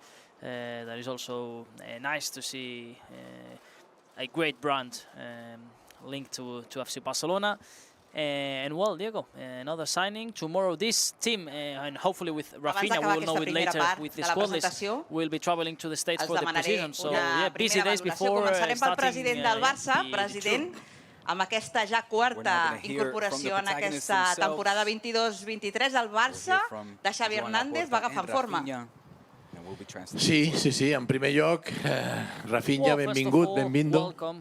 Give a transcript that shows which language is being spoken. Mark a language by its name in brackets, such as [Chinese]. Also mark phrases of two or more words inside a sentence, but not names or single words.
[English] That is also nice to see a great brand linked to FC Barcelona. And well, Diego, another signing. Tomorrow this team, and hopefully with Raphinha, we will know it later with the squad list, will be traveling to the States for the preseason. So yeah, busy days before [Catalan] Començarem pel [English] starting [Catalan] president del Barça, president, amb aquesta ja quarta incorporació en aquesta temporada 22-23. El Barça de Xavi Hernández va agafant forma. Sí, sí, sí. En primer lloc, Raphinha, benvingut, benvindo.